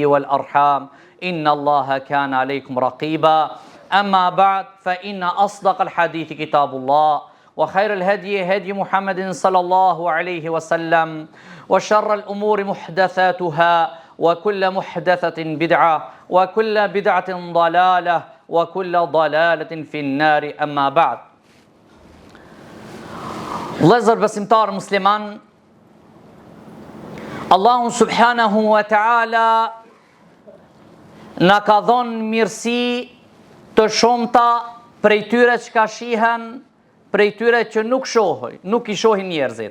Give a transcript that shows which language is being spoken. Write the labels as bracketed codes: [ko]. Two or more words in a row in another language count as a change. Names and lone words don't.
[ar] والأرحام إن الله كان عليكم رقيبا أما بعد فإن أصدق الحديث كتاب الله وخير الهدي هدي محمد صلى الله عليه وسلم وشر الأمور محدثاتها وكل محدثة بدعة وكل بدعة ضلالة وكل ضلالة في النار أما بعد. [sq] Vëllezër besimtar musliman, [ar] الله سبحانه وتعالى [sq] na ka dhënë mirësi të shumta prej tyre që ka shihen, prej tyre që nuk i shohin njerëzit.